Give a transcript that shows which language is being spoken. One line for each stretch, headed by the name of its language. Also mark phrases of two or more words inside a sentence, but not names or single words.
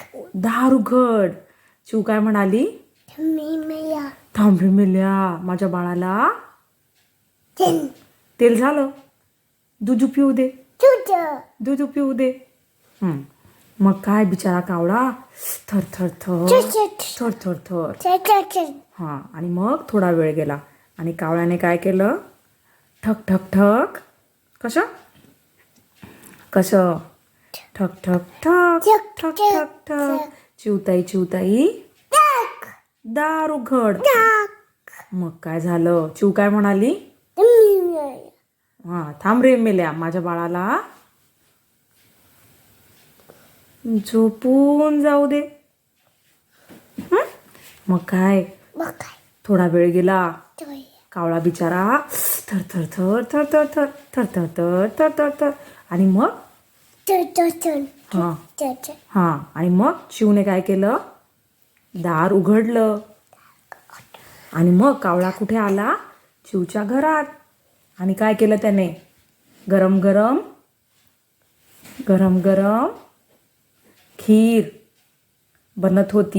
Marathi: दार उघड. चिव काय म्हणाली, मिमिया. थांब रे मेल्या, माझ्या बाळाला तीन. तेल झालं, दूध पिऊ दे, चुट. दूध पिऊ दे. मग काय बिचारा कावळा थर थर थर चक थर थर थर. चक चक चक. आणि मग थोडा वेळ गेला आणि कावळ्याने काय केलं, ठक ठक ठक. कसं कसं ठक ठक ठक ठक, ठक ठक, ठक ठक. चिवताई चिवताई डाक. दार उघड. डाक. मग काय झालं, चिव काय म्हणाली, मिमिया. थांब रे मेल्या, माझ्या बाळाला झोपून जाऊ दे. मग काय, बकाय. थोडा वेळ गेला, तोय. कावळा बिचारा थर थर थर थर थर थर थर थर थर थर थर थर. आणि मग चट चट. हां चट. आणि मग शिवने काय केलं, दार उघडलं. आणि मग कावळा कुठे आला, चिवच्या घरात. आणि काय केलं त्याने, गरम गरम गरम गरम खीर बनत होती.